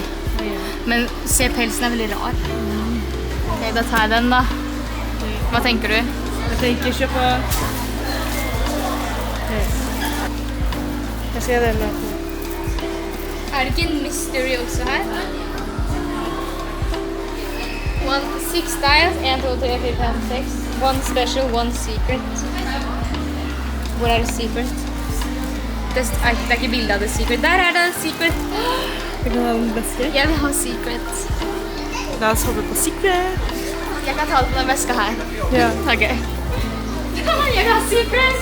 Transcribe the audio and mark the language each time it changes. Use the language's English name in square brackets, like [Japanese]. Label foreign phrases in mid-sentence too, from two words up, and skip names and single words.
[Norwegian] Men se, pelsen er veldig rar. Ok, da tar jeg den da. Hva tenker du? Jeg tenker ikke på... Jeg ser den. Er det ikke en mystery også her? [English] 6 styles, 1, 2, 3, 4, 5, 6. One special, one secret. [Norwegian] Hvor er det secret? Det er ikke bildet av det secret. Der er det secret. Jeg kan ha den beste. Jeg vil ha secret. La oss hoppe på Secret. Jeg kan ta det på den veska her. Ja. Ok. Jeg vil ha secret.